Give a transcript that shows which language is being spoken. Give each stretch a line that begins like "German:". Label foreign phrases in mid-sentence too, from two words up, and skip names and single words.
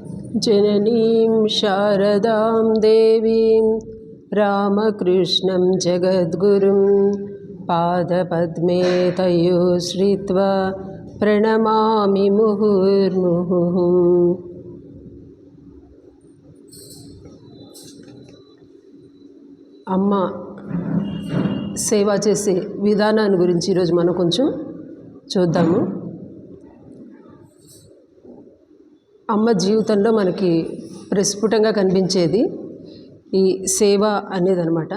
Sanskrit: जननीं शारदां देवीं रामकृष्णं जगद्गुरुं पादपद्मे तयो श्रित्वा प्रणमामि मुहुर्मुहुः।
Telugu: అమ్మ సేవ చేసే విధానాన్ని గురించి ఈరోజు మనం కొంచెం చూద్దాము. అమ్మ జీవితంలో మనకి ప్రస్ఫుటంగా కనిపించేది ఈ సేవ అనేది అనమాట.